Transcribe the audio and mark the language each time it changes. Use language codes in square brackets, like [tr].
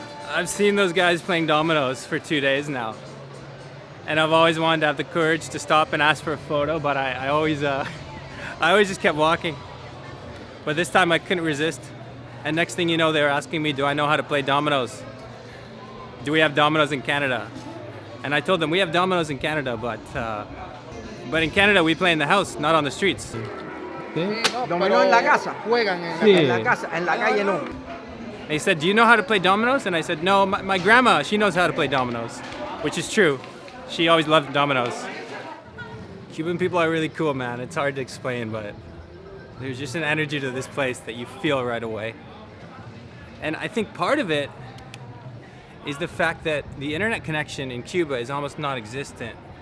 [en] I've seen those guys playing dominoes for 2 days now. And I've always wanted to have the courage to stop and ask for a photo, but I always just kept walking. But this time I couldn't resist. And next thing you know, they were asking me, do I know how to play dominoes? Do we have dominoes in Canada? And I told them, we have dominoes in Canada, but in Canada we play in the house, not on the streets. [es] Dominó en la casa. Juegan en la casa, en la calle no. [en] They said, do you know how to play dominoes? And I said, no, my grandma, she knows how to play dominoes, which is true. She always loved dominoes. Cuban people are really cool, man. It's hard to explain, but there's just an energy to this place that you feel right away. And I think part of it is the fact that the internet connection in Cuba is almost non-existent.